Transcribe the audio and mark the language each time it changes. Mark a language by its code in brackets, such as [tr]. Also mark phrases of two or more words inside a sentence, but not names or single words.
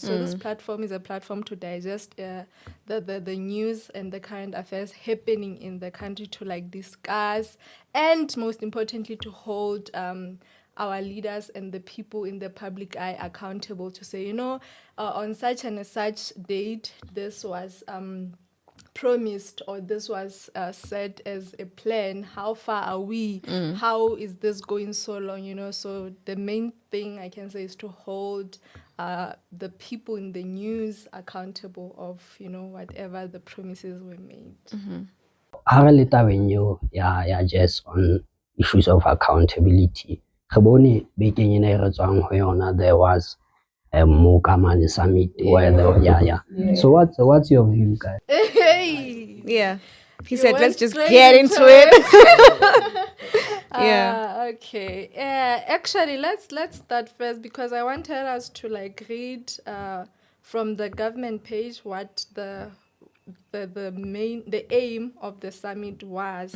[en] So this platform is a platform to digest the news and the current affairs happening in the country, to discuss, and most importantly to hold our leaders and the people in the public eye accountable, to say, on such and such date, this was promised, or this was said as a plan. How far are we? How is this going so long? So the main thing I can say is to hold the people in the news accountable of whatever the promises were made. [st] Ha re le tabeng eo ya [en] just on issues of accountability, [st] re bone bekeng ena e re tswang ho yona, [en] there was a Mokamane summit where So what's your view, guys? Hey! Yeah. He said, let's just get into it. Yeah. Okay. Actually, let's start first, because I wanted us to read from the government page what the aim of the summit was.